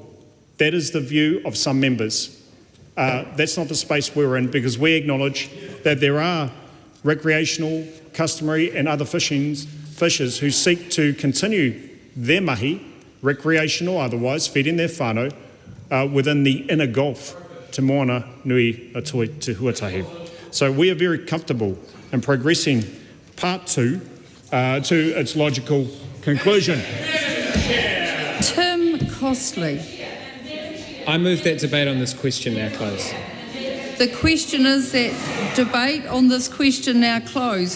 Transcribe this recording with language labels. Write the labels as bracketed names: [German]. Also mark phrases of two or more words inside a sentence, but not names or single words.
[English] That is the view of some members. That's not the space we're in, because we acknowledge that there are recreational, customary and other fishers who seek to continue their mahi, recreational or otherwise, feeding their whānau within the inner Gulf [Māori] te moana nui a toi te huatahi. [English] So we are very comfortable in progressing part 2 to its logical conclusion. Tim Costley. I move that debate on this question now close. The question is that debate on this question now close.